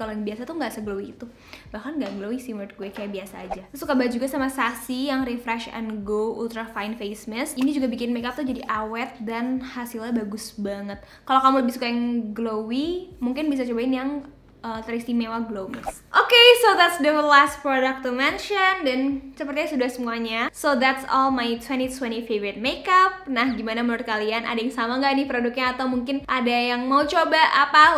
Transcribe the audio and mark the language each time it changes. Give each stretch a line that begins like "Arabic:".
Indonesian: Kalau yang biasa tuh nggak seglowy itu, bahkan nggak glowy sih menurut gue, kayak biasa aja. Terus suka banget juga sama Sassy yang Refresh and Go Ultra Fine Face Mist. Ini juga bikin makeup tuh jadi awet dan hasilnya bagus banget. Kalau kamu lebih suka yang glowy, mungkin bisa cobain yang teristimewa Glow Mist.
English: Okay, so that's the last product to mention,
Indonesian: dan sepertinya sudah semuanya.
English: So that's all my 2020 favorite makeup.
Indonesian: Nah, gimana menurut kalian? Ada yang sama nggak nih produknya? Atau mungkin ada yang mau coba apa?